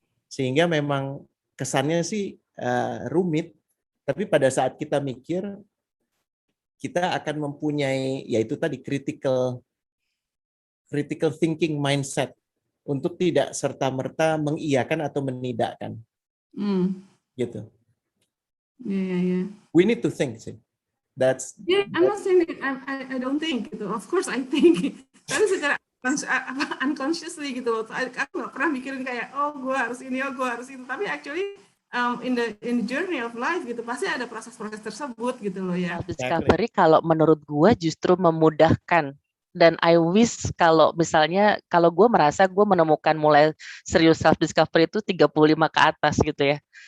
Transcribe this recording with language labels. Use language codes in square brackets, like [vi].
[id] Sehingga memang kesannya sih rumit, tapi pada saat kita mikir, kita akan mempunyai, yaitu tadi [en] critical thinking mindset [id] untuk tidak serta-merta mengiyakan atau menidakkan. Gitu. [en] Yeah. We need to think sih. I'm not saying that I don't think [id] gitu. [en] Of course I think. [id] Tapi secara [en] unconsciously [id] gitu loh. Aku nggak pernah mikirin kayak gue harus ini, gue harus itu. Tapi [en] actually in the journey of life [id] gitu pasti ada proses-proses tersebut gitu loh ya. Discovery kalau menurut gue justru memudahkan. Dan [en] I wish [id] kalau misalnya kalau gue merasa gue menemukan mulai serius self discovery itu 35 ke atas gitu ya.